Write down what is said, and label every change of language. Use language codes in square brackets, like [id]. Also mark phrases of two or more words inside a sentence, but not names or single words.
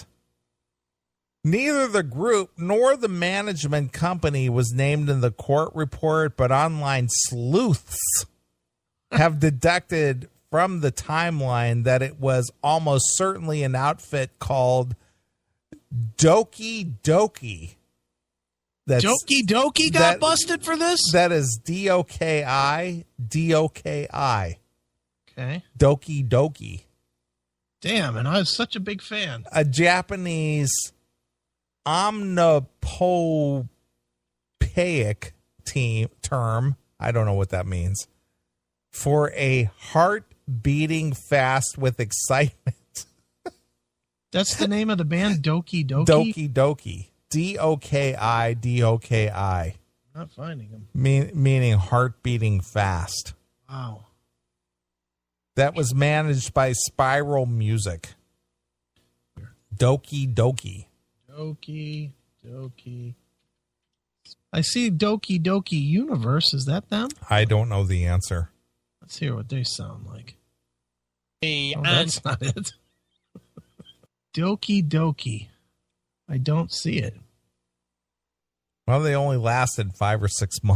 [en] Neither the group nor the management company was named in the court report, but online sleuths have deducted from the timeline that it was almost certainly an outfit called Doki Doki. Doki Doki got busted for this? That is D-O-K-I, D-O-K-I. Okay. Doki Doki. Damn, and I was such a big fan. A Japanese omnipoeic term, I don't know what that means, for a heart beating fast with excitement. That's the name of the band, Doki Doki? Doki Doki. D-O-K-I, D-O-K-I. Not finding them. Meaning heart beating fast. Wow. That was managed by Spiral Music. Doki Doki. Doki Doki. I see Doki Doki Universe. Is that them? I don't know the answer. Let's hear what they sound like. Hey, that's not it. Doki Doki. I don't see it. Well, they only lasted 5 or 6 months.